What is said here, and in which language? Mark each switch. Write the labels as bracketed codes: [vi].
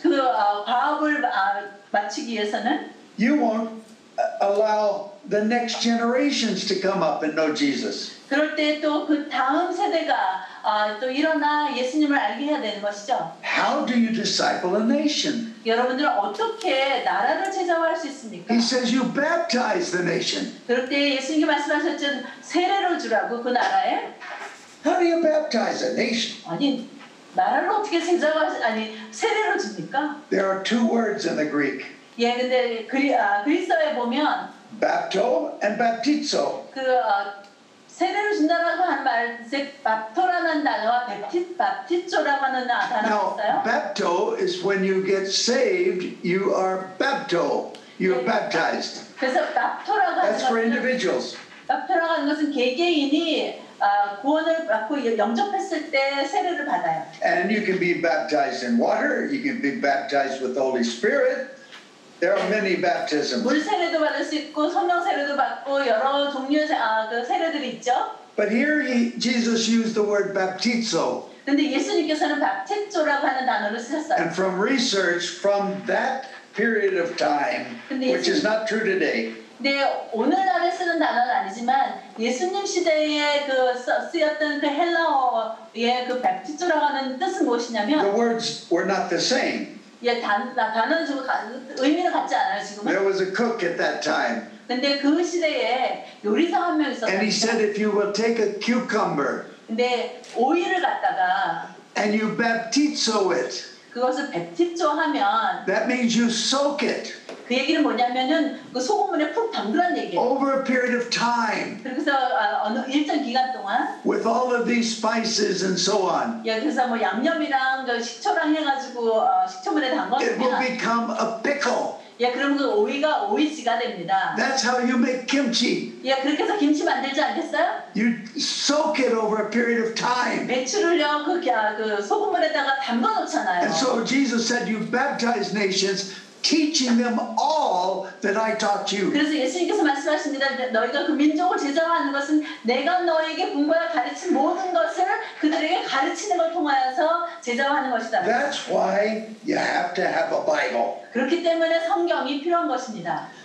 [ko] 그 과업을 마치기 위해서는 [en] You won't allow the next generations to come up and know Jesus. [ko] 그럴 때 또 그 다음 세대가 또 일어나 예수님을 알게 해야 되는 것이죠. [en] How do you disciple a nation? [ko] 여러분들은 어떻게 나라를 제자화할 수 있습니까? [en] He says you baptize the nation. [ko] 그럴 때 예수님이 말씀하셨죠. 세례를 주라고 그 나라에. [en] How do you baptize a nation? [ko] 아니 나라를 어떻게 세례를 줍니까? [en] There are two words in the Greek, [ko] 예, 근데 그리스어에 보면 [en] bapto and baptizo. [ko] 세례를 준다라고 하는 말, 밥토라는 단어와 밥티조라고 하는 단어가 [en] Now, [ko] 있어요. [en] bapto is when you get saved, you are bapto. You are baptized. [ko] 그래서 밥토라고 하는 [en] That's for [ko] 것은 [en] individuals. [ko] 밥토라고 하는 것은 개개인이 구원을 받고 영접했을 때 세례를 받아요. [en] And you can be baptized in water. You can be baptized with the Holy Spirit. There are many baptisms. [ko] 물 세례도 받을 수 있고 성령 세례도 받고 여러 종류의 그 세례들이 있죠. [en] But here Jesus used the word baptizo. [ko] 근데 예수님께서는 밥티조라고 하는 단어를 쓰셨어요. [en] And from research from that period of time, which is not true today, [ko] 네, 오늘날에 쓰는 단어는 아니지만 예수님 시대에 쓰였던 그 헬라어의 그 밥티조라고 하는 뜻은 무엇이냐면 [en] the words were not the same. [ko] 예, 단어는 지금 의미는 같지 않아요, 지금은. [en] There was a cook at that time. [ko] 근데 그 시대에 요리사 한 명 있었어요. [en] And he said, if you will take a cucumber [ko] 근데 오이를 갖다가 [en] and you baptizo it, [ko] 그것을 백티조 하면 [en] that means you soak it [ko] 그 얘기는 뭐냐면은 그 소금물에 푹 담그란 얘기예요. [en] over a period of time [ko] 그래서 어느 일정 기간 동안 [en] with all of these spices and so on. [ko] 예, 그래서 뭐 양념이랑 그 식초랑 해가지고 식초물에 [en] It will [ko] 담가놓으면 [en] become a pickle. [ko] 예, 그러면 그 오이가 오이지가 됩니다. [en] That's how you make kimchi. [ko] 예, 그렇게 해서 김치 만들지 않겠어요? [en] You soak it over a period of time. [ko] 배추를요 그 소금물에다가 담가 놓잖아요. [en] And so Jesus said, you baptize nations, teaching them all that I taught you. [ko] 그래서 예수님께서 말씀하십니다. 너희가 그 민족을 제자화하는 것은 내가 너에게 분부하여 가르친 모든 것을 그들에게 가르치는 걸 통하여서 제자화하는 것이다. [en] That's why you have to have a Bible. [ko] 그렇기 때문에 성경이 필요한 것입니다.